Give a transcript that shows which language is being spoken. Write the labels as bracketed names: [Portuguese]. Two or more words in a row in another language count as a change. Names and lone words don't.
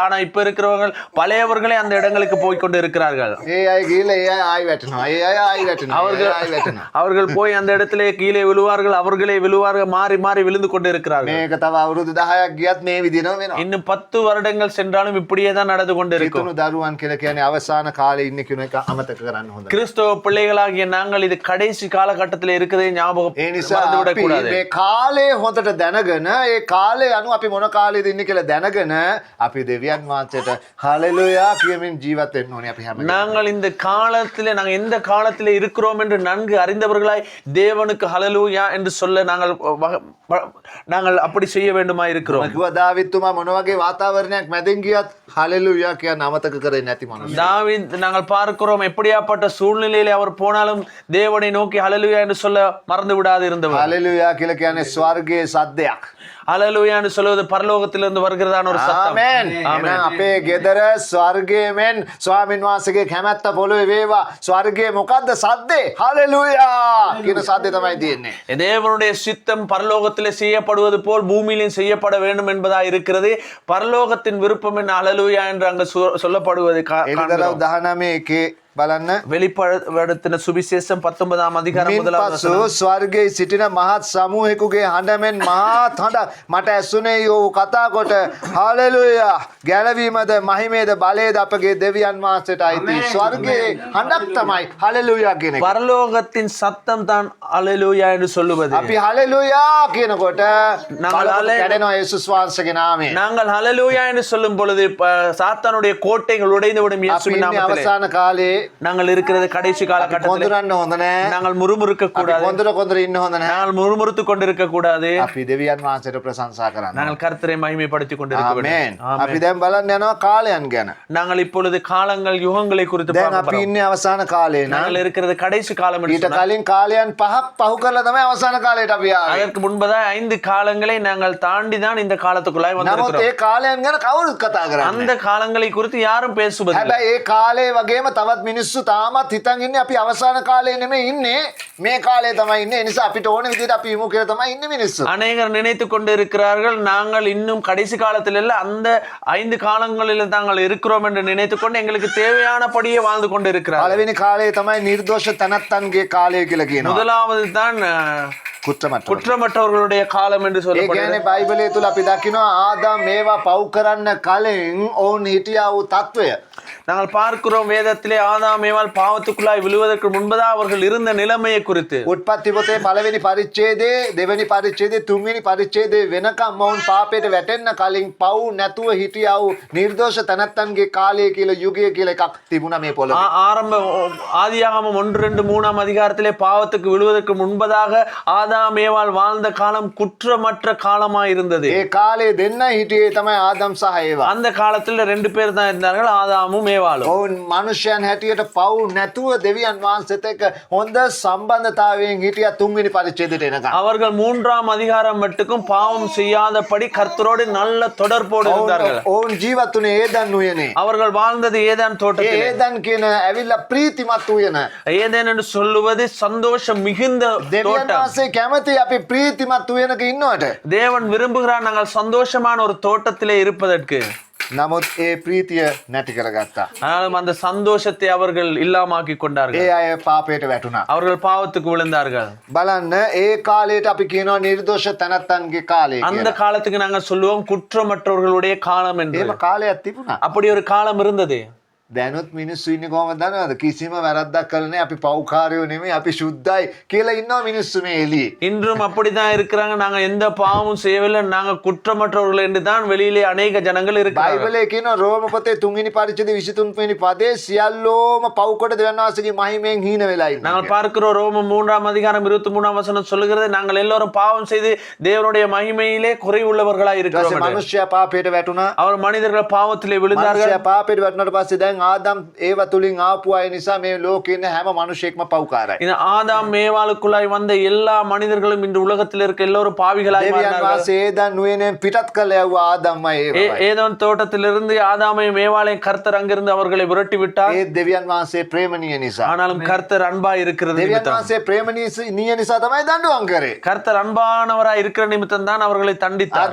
[Tamil] ஆனா இப்ப இருக்கிறவர்கள் பழையவர்களே அந்த இடங்களுக்கு போய் கொண்டு இருக்கிறார்கள். [Sinhala] ඒ අය ගිහලා ඒ අය ආයෙ වැටෙනවා. ඒ අය ආයෙ වැටෙනවා. [Tamil] அவர்கள் [Sinhala] ආයෙ වැටෙනවා. [Tamil] அவர்கள் போய் அந்த இடத்திலே கீழே விழுவார்கள், அவர்களே விழுவார்கள், மாறி மாறி விழுந்து கொண்டு இருக்கிறார்கள். [Sinhala] මේක තව අවුරුදු 10ක් ගියත් මේ විදිහම වෙනවා. [Tamil] இன்னும் 10 வருடங்கள் சென்றாலும் இப்படியே தான் நடந்து கொண்டு இருக்கும். [Sinhala] හිතුණු දරුවන් කියලා කියන්නේ අවසාන කාලේ ඉන්නේ කියන එක අමතක කරන්න හොඳ. [Tamil] கிறிஸ்தவ பிள்ளைகளாகிய நாங்கள் இது கடைசி காலகட்டத்தில் இருக்கிறதை ஞாபகம் [Sinhala] ඒ නිසා [Tamil] மறந்துவிடக் [Sinhala] අපි [Tamil] கூடாது. [Sinhala] මේ කාලේ හොඳට දැනගෙන ඒ කාලේ අනුව අපි මොන කාලේද ඉන්නේ කියලා දැනගෙන අපි දෙවියන් වහන්සේට හලෙලුයා කියමින් ජීවත් වෙන්න ඕනේ අපි හැමෝම. [Tamil] நாங்கள் இந்த காலத்திலே நாங்கள் எந்த காலத்திலே இருக்கிறோம் என்று நன்கு அறிந்தவர்களாய் தேவனுக்கு ஹalleluya என்று சொல்ல நாங்கள் அப்படி செய்ய வேண்டுமா இருக்கிறோம். [Sinhala] කිව්වා දාවිත්තුමා මොන වගේ වාතාවරණයක් මැදින් ගියත් හලෙලුයා කියන අමතක කරේ නැති මනුස්සය. [Tamil] தாவீது நாங்கள் பார்க்கிறோம், எப்படியாப்பட்ட சூழ்நிலையிலே அவர் போனாலும் தேவனை நோக்கி ஹalleluya என்று சொல்ல மறந்து விடாது இருந்தவர். [Sinhala] හලෙලුයා කියලා කියන්නේ ස්වර්ගයේ සද්දයක්. [Tamil] ஹalleluya என்று சொல்வது பரலோகத்திலிருந்து வருகிறதான ஒரு சத்தம். [Sinhala] ආමෙන්. එහෙනම් අපේ ගෙදර ස්වර්ගයෙන් ස්වාමීන් වහන්සේගේ කැමැත්ත පොළොවේ වේවා. ස්වර්ගයේ මොකද්ද සද්දේ? හලෙලුයා කියන සද්දේ තමයි තියෙන්නේ. [Tamil] தேவனுடைய சித்தம் பரலோகத்திலே செய்யப்படுவது போல் பூமியிலும் செய்யப்பட வேண்டும் என்பதா இருக்கிறது. பரலோகத்தின் விருப்பம் என்ன ஹalleluya என்று அங்கு சொல்லப்படுவதை [Sinhala] එළිදරව් 19 බලන්න. [Tamil] வெளிப்படுத்தின சுவிசேஷம் 19ஆம் அதிகாரம் முதலாம் [Sinhala] මින්පසු [Tamil] வசனம். [Sinhala] ස්වර්ගයේ සිටින මහත් සමූහෙකුගේ හඬමෙන් මහත් හඬ මට ඇසුනේ යෝ කතා කොට හalleluya ගැලවීමද මහිමේද බලයද අපගේ දෙවියන් වහන්සේට අයිති. ස්වර්ගයේ හඬක් තමයි හalleluya කියන එක. [Tamil] பரலோகத்தின் சத்தம் தான் ஹalleluya என்று சொல்லுவது. [Sinhala] අපි හalleluya කියනකොට [Tamil] நாங்கள் [Sinhala] කැඩෙනවා යේසුස් වහන්සේගේ නාමයෙන්. [Tamil] நாங்கள் ஹalleluya என்று சொல்லும் பொழுது சாத்தானுடைய கோட்டைகள் உடைந்து விடும் [Sinhala] අපි [Tamil] இயேசுவின் [Sinhala] ඉන්නේ [Tamil] நாமத்திலே. [Sinhala] අවසාන කාලේ. [Tamil] நாங்கள் இருக்கிறது கடைசி காலகட்டத்தில். [Sinhala] කොඳුරන්න හොඳ නැහැ. [Tamil] நாங்கள் முறுமுறுக்க [Sinhala] අපි [Tamil] கூடாது. [Sinhala] කොඳුර ඉන්න හොඳ නැහැ. [Tamil] நாங்கள் முறுமுறுத்து கொண்டிருக்க கூடாது. [Sinhala] අපි දෙවියන් වහන්සේට ප්‍රශංසා කරන්න. [Tamil] நாங்கள் கர்த்தரை மகிமைப்படுத்திக் கொண்டிருக்க [Sinhala] ආමෙන්. [Tamil] வேண்டும். [Sinhala] අපි දැන් බලන්න යනවා කාලයන් ගැන. [Tamil] நாங்கள் இப்பொழுது காலங்கள் யுகங்களை குறித்து [Sinhala] දැන් [Tamil] பார்க்க [Sinhala] අපි [Tamil] போறோம். [Sinhala] ඉන්නේ අවසාන කාලේ නේ. [Tamil] நாங்கள் இருக்கிறது கடைசி காலம் என்று [Sinhala] ඊට [Tamil] சொன்னால், [Sinhala] කලින් කාලයන් පහක් පහු කරලා තමයි අවසාන කාලයට අපි ආවේ. [Tamil] அதற்கு முன்பதாக 5 காலங்களை நாங்கள் தாண்டி தான் இந்த காலத்துக்குள்ளாய் [Sinhala] නමුත් [Tamil] வந்திருக்கிறோம். [Sinhala] ඒ කාලයන් ගැන කවුරුත් කතා කරන්නේ [Tamil] அந்த காலங்களை குறித்து யாரும் பேசுவதில்லை. [Sinhala] හැබැයි ඒ කාලේ වගේම තවත් මිනිස්සු තාමත් හිතන් ඉන්නේ අපි අවසාන කාලේ නෙමෙයි ඉන්නේ මේ කාලේ තමයි ඉන්නේ. ඒ නිසා අපිට ඕන විදිහට අපි ඉමු කියලා තමයි ඉන්නේ මිනිස්සු. [Tamil] அநேகர் நினைத்து கொண்டு இருக்கிறார்கள் நாங்கள் இன்னும் கடைசி காலத்தில் இல்ல, அந்த 5 காலங்களில் தாங்கள் இருக்கிறோம் என்று நினைத்து கொண்டு எங்களுக்கு தேவையானபடியே வாழ்ந்து கொண்டு இருக்கிறார்கள். [Sinhala] පළවෙනි කාලේ තමයි නිර්දෝෂ තනත්තන්ගේ කාලය කියලා කියනවා. [Tamil] முதலாவது தான் කුත්‍රමට්ටම. குற்றமற்றவர்களுடைய காலம் என்று [Sinhala] ඒ [Tamil] சொல்லப்படுகிறது. [Sinhala] කියන්නේ බයිබලයේ තුල අපි දකිනවා ආදාම් මේවා පව් කරන්න කලින් ඔවුන් හිටියා වූ తත්වය. [Tamil] நாங்கள் பார்க்கிறோம் வேதத்திலே ஆதாம் ஏவாள் பாவத்துக்குள்ளாய் விழுவதற்கு முன்பதாக அவர்கள் இருந்த நிலைமையை குறித்து. [Sinhala] උත්පත්ති පොතේ පළවෙනි පරිච්ඡේදයේ දෙවෙනි පරිච්ඡේදයේ තුන්වෙනි පරිච්ඡේදයේ වෙනකම් මොවුන් පාපයට වැටෙන්න කලින් පව් නැතුව හිටියා වූ නිර්දෝෂ තනත්තන්ගේ කාලය කියලා යුගය කියලා එකක් තිබුණා මේ පොළොවේ. [Tamil] ஆரம்ப ஆதியாகமம் 1-2-3 அதிகாரத்திலே பாவத்துக்கு விழுவதற்கு முன்பதாக ஆதாம் ஏவாள் வாழ்ந்த காலம் குற்றமற்ற காலமாய் இருந்தது. [Sinhala] ඒ කාලේ දෙන්න හිටියේ තමයි ආදම් සහ ඒවා. [Tamil] அந்த காலத்துல 2 பேர் தான் இருந்தார்கள், ஆதாமும் ஏவாளும். [Sinhala] ඔවුන් මනුෂ්‍යයන් හැටියට පව් නැතුව දෙවියන් වහන්සේත් එක්ක හොඳ සම්බන්ධතාවයෙන් හිටියා තුන්වෙනි පරිච්ඡේදයට එනකම්. [Tamil] அவர்கள் 3ஆம் அதிகாரம் மட்டுக்கும் பாவம் செய்யாதபடி கர்த்தரோடு நல்ல தொடர்போடு இருந்தார்கள். [Sinhala] ඔවුන් ජීවත් වුණේ ඒදන් උයනේ. [Tamil] அவர்கள் வாழ்ந்தது ஏதேன் தோட்டத்தில். [Sinhala] ඒදන් කියන ඇවිල්ලා ප්‍රීතිමත් උයන. [Tamil] ஏதேன் என்று சொல்லுவது சந்தோஷம் மிகுந்த [Sinhala] දෙවියන් [Tamil] தோட்டம். [Sinhala] වහන්සේ කැමති අපි ප්‍රීතිමත් උයනක ඉන්නවට. [Tamil] தேவன் விரும்புகிறார் நாங்கள் சந்தோஷமான ஒரு தோட்டத்திலே இருப்பதற்கு. [Sinhala] නමුත් ඒ ප්‍රීතිය නැති කරගත්තා. [Tamil] ஆனாலும் அந்த சந்தோஷத்தை அவர்கள் இல்லாமாக்கி [Sinhala] ඒ [Tamil] கொண்டார்கள். [Sinhala] අය පාපයට වැටුණා. [Tamil] அவர்கள் பாவத்துக்கு விழுந்தார்கள். [Sinhala] බලන්න ඒ කාලයට අපි කියනවා නිර්දෝෂ තනත්තන්ගේ කාලය [Tamil] அந்த [Sinhala] කියලා. [Tamil] காலத்துக்கு நாங்க சொல்லுவோம் குற்றமற்றவர்களுடைய காலம் என்று. [Sinhala] එහෙම කාලයක් තිබුණා. [Tamil] அப்படி ஒரு காலம் இருந்தது. [Sinhala] දැනුත් මිනිස්සු ඉන්නේ කොහමද දන්නවද? කිසිම වැරද්දක් කළේ නැහැ. අපි පව්කාරයෝ නෙමෙයි, අපි සුද්ධයි කියලා ඉන්නවා මිනිස්සු මේ එළියේ. [Tamil] இன்றும் அப்படிதான் இருக்கிறாங்க. நாங்க எந்த பாவமும் செய்யவில்லை, நாங்க குற்றமற்றவர்கள் என்று தான் வெளியிலே அநேக ஜனங்கள் இருக்கிறார்கள். [Sinhala] බයිබලයේ කියනවා රෝම පොතේ 3 වෙනි පරිච්ඡේදයේ 23 වෙනි පදේ සියල්ලෝම පව්කොට දෙවියන් වහන්සේගේ මහිමෙන් හීන වෙලා ඉන්නවා. [Tamil] நாங்கள் பார்க்கிறோம் ரோமம் 3ஆம் அதிகாரம் 23ஆம் வசனம் சொல்லுகிறது, நாங்கள் எல்லாரும் பாவம் செய்து தேவனுடைய மகிமையிலே குறைவுள்ளவர்களாய் [Sinhala] ඊට පස්සේ [Tamil] இருக்கிறோம் என்று. [Sinhala] මිනිස්සයා පාපයට වැටුණා. [Tamil] அவர் மனிதர்கள் பாவத்திலே விழுந்தார்கள். [Sinhala] මිනිස්සයා පාපයට වැටුණාට පස්සේ දැන් ආදම් ඒව තුලින් ආපු අය නිසා මේ ලෝකේ ඉන්න හැම මිනිසෙක්ම පව්කාරයි. [Tamil] இந்த ஆதாம் மேவாளுக்குள்ளாய் வந்த எல்லா மனிதர்களும் இன்று உலகத்தில் இருக்க எல்லோரும் பாவிகளாய் [Sinhala] දෙවියන් [Tamil] மாறினார்கள். [Sinhala] වහන්සේ ඒදන් නුවණෙන් පිටත් කළ යවුවා ආදම්මයි ඒවයි. [Tamil] ஏதோன் தோட்டத்திலிருந்து ஆதாமையும் மேவாளையும் கர்த்தர் அங்கிருந்து அவர்களை விரட்டி விட்டார். [Sinhala] ඒ දෙවියන් වහන්සේ ප්‍රේමණීය නිසා. [Tamil] ஆனாலும் கர்த்தர் அன்பா இருக்கிறது [Sinhala] දෙවියන් [Tamil] நிமித்தம், [Sinhala] වහන්සේ ප්‍රේමණීය නිසා තමයි දඬුවම් කරේ. [Tamil] கர்த்தர் அன்பானவராய் இருக்கிற நிமித்தம் தான் அவர்களை தண்டித்தார்.